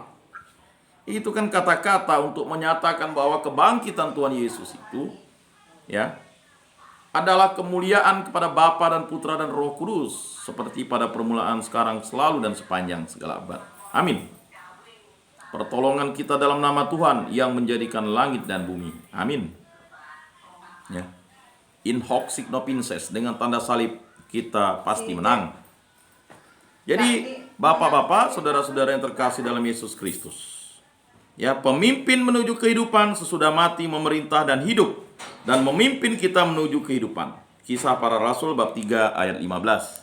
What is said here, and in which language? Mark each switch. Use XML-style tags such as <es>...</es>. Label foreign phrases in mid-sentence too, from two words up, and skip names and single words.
<id>Itu kan kata-kata untuk menyatakan bahwa kebangkitan Tuhan Yesus itu ya adalah kemuliaan kepada Bapa dan Putra dan Roh Kudus, seperti pada permulaan, sekarang, selalu, dan sepanjang segala abad. Amin. Pertolongan kita dalam nama Tuhan yang menjadikan langit dan bumi. Amin. Ya.</id> <la>In hoc signo vinces,</la> <id>dengan tanda salib kita pasti menang. Jadi bapak-bapak, saudara-saudara yang terkasih dalam Yesus Kristus, ya, pemimpin menuju kehidupan, sesudah mati memerintah dan hidup, dan memimpin kita menuju kehidupan. Kisah para Rasul bab 3 ayat 15.</id>